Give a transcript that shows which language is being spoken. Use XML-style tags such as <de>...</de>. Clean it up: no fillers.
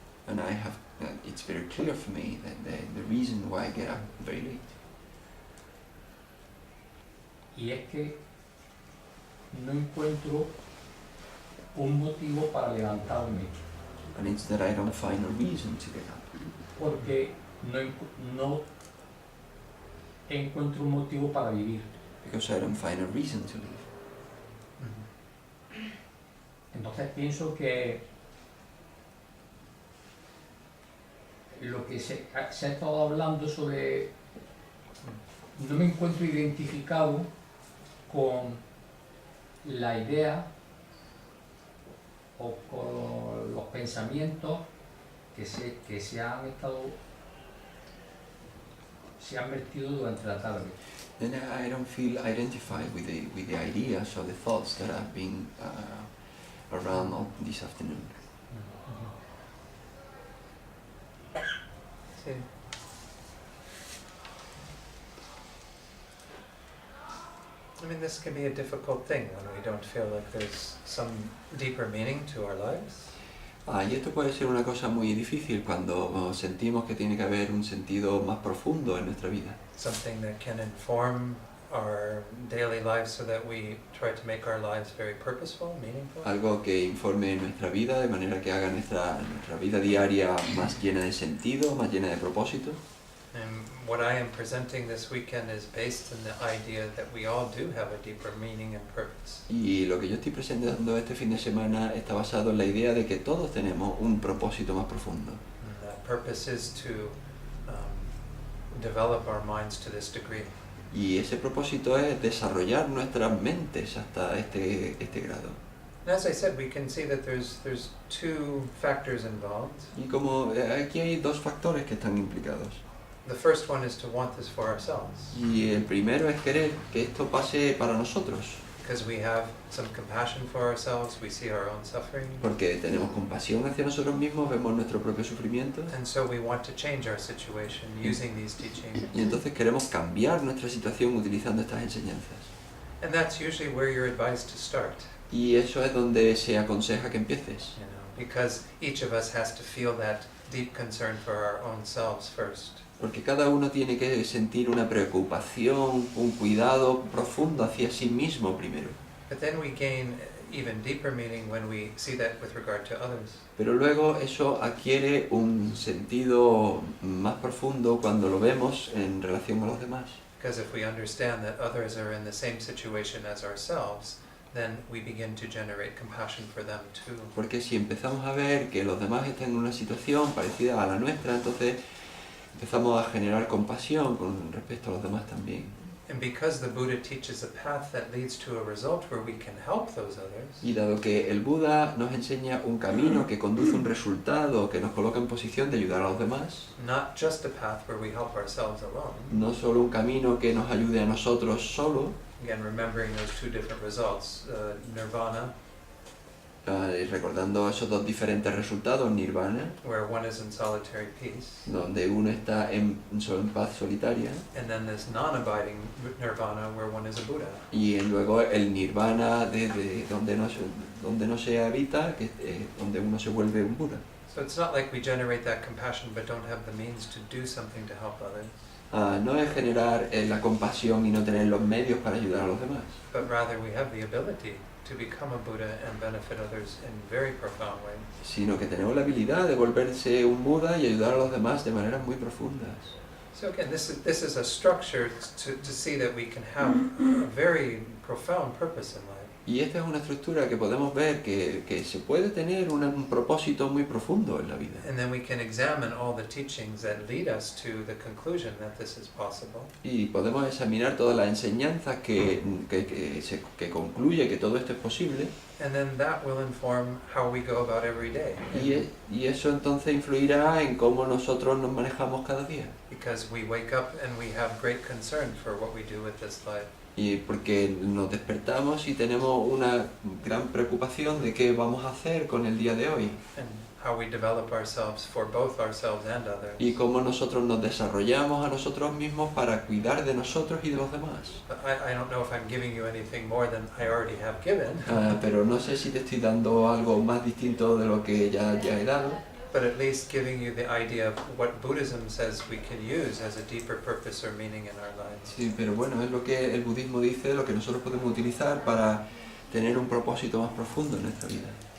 <en>And it's very clear for me that the reason why I get up very late.</en> <es>Y es que no encuentro un motivo para levantarme,</es> <en>And it's that I don't find a reason to get up.</en> <es>porque no encuentro un motivo para vivir.</es> <en>Because I don't find a reason to live.</en> <es>Entonces pienso que lo que se ha estado hablando sobre, no me encuentro identificado con la idea o con los pensamientos que se han vertido durante la tarde.</es> <en>Then I don't feel identified with the ideas or the thoughts that have been around all this afternoon.</en> <es>Sí.</es> <en>I mean, this can be a difficult thing when we don't feel like there's some deeper meaning to our lives.</en> <es>Y esto puede ser una cosa muy difícil cuando sentimos que tiene que haber un sentido más profundo en nuestra vida.</es> <en>Something that can inform our daily lives so that we try to make our lives very purposeful, meaningful.</en> <es>Algo que informe nuestra vida de manera que haga nuestra vida diaria más llena de sentido, más llena de propósito.</es> <en>And what I am presenting this weekend is based on the idea that we all do have a deeper meaning and purpose.</en> <es>Y lo que yo estoy presentando este fin de semana está basado en la idea de que todos tenemos un propósito más profundo.</es> <en>And that purpose is to develop our minds to this degree.</en> <es>Y ese propósito es desarrollar nuestras mentes hasta este grado.</es> <en>And as I said, we can see that there's two factors involved.</en> <es>Y como aquí hay dos factores que están implicados.</es> <en>The first one is to want this for ourselves,</en> <es>Y el primero es querer que esto pase para nosotros,</es> <en>because we have some compassion for ourselves, we see our own suffering,</en> <es>porque tenemos compasión hacia nosotros mismos, vemos nuestro propio sufrimiento,</es> <en>and so we want to change our situation using these teachings.</en> <es>y entonces queremos cambiar nuestra situación utilizando estas enseñanzas.</es> <en>And that's usually where you're advised to start,</en> <es>Y eso es donde se aconseja que empieces,</es> <en>you know, because each of us has to feel that deep concern for our own selves first.</en> <es>porque cada uno tiene que sentir una preocupación, un cuidado profundo hacia sí mismo primero.</es> <en>But then we gain even deeper meaning when we see that with regard to others.</en> <es>Pero luego eso adquiere un sentido más profundo cuando lo vemos en relación a los demás.</es> <en>Because if we understand that others are in the same situation as ourselves, then we begin to generate compassion for them too.</en> <es>Porque si empezamos a ver que los demás están en una situación parecida a la nuestra, entonces empezamos a generar compasión con respecto a los demás también.</es> <en>And because the Buddha teaches a path that leads to a result where we can help those others,</en> <es>Y dado que el Buda nos enseña un camino que conduce a un resultado, que nos coloca en posición de ayudar a los demás,</es> <en>not just a path where we help ourselves alone,</en> <es>no solo un camino que nos ayude a nosotros solo,</es> <en>again remembering those two different results, nirvana,</en> <es>recordando esos dos diferentes resultados, nirvana,</es> <en>where one is in solitary peace,</en> <es>donde uno está en paz solitaria,</es> <en>and then this non-abiding nirvana where one is a Buddha.</en> <es>y luego el nirvana de donde no se habita, que donde uno se vuelve un Buda.</es> <en>So it's not like we generate that compassion but don't have the means to do something to help others,</en> <es>No es generar la compasión y no tener los medios para ayudar a los demás,</es> <en>but rather we have the ability to become a Buddha and benefit others in very profound ways.</en> <es>sino que tenemos la habilidad de volverse un Buda y ayudar a los demás de maneras muy profundas.</es> <en>So again, this is a structure to see that we can have a very profound purpose in life.</en> <es>Y esta es una estructura que podemos ver que se puede tener un propósito muy profundo en la vida.</es> <en>And then we can examine all the teachings that lead us to the conclusion that this is possible.</en> <es>Y podemos examinar todas las enseñanzas que concluye que todo esto es posible.</es> <en>And then that will inform how we go about every day.</en> <es>Y eso entonces influirá en cómo nosotros nos manejamos cada día.</es> <en>Because we wake up and we have great concern for what we do with this life.</en> <es>Y porque nos despertamos y tenemos una gran preocupación de qué vamos a hacer con el día de hoy.</es> <en>And how we develop ourselves for both ourselves and others.</en> <es>Y cómo nosotros nos desarrollamos a nosotros mismos para cuidar de nosotros y de los demás.</es> <en>But I don't know if I'm giving you anything more than I already have given.</en> <es>Pero no sé si te estoy dando algo más distinto de lo que ya he dado.</es> <en>But at least giving you the idea of what Buddhism says we can use as a deeper purpose or meaning in our lives.</en> <es>Sí, pero bueno, es lo que el budismo dice, lo que nosotros podemos utilizar para tener un propósito más profundo en nuestra vida.</es>